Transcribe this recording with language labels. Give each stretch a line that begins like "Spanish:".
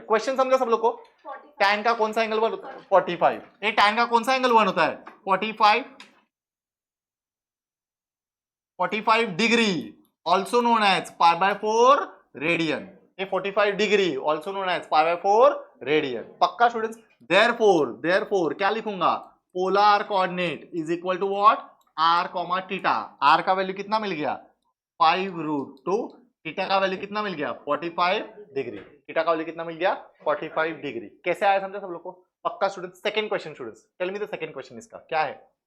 Hindi: Question समझा सब लोग को, tan का कौन सा एंगल 1 होता है 45, ये tan का कौन सा एंगल 1 होता है 45,
English: 45 degree also known as pi by 4 radian. ये 45 degree also known as pi by 4 radian.
Hindi: पक्का स्टूडेंट्स? देयरफॉर क्या लिखूंगा?
English: Polar coordinate is equal to what? R comma theta.
Hindi: Are का वैल्यू कितना मिल गया? 5√2। थीटा का वैल्यू कितना मिल गया? 45 डिग्री। थीटा का वैल्यू कितना मिल गया? 45 डिग्री। कैसे आया समझा सब लोग को? पक्का students?
English: Second question students, tell me the second question.
Hindi: इसका क्या है?